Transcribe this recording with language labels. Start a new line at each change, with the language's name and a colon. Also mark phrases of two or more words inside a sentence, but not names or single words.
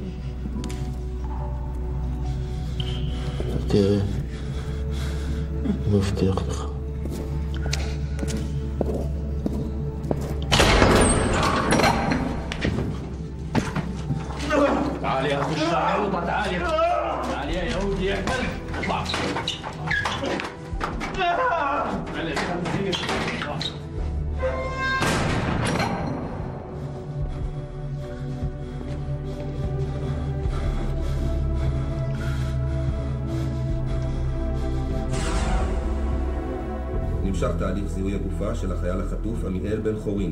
Hebrew: תראה, מבטיח לך.
Arabic: تعال يا اخو الشعوطه تعال يا يهودي يا كلب اطلع معلش
Hebrew: נמשך תהליך זיהוי הגופה של החייל החטוף עמיאל בן חורין.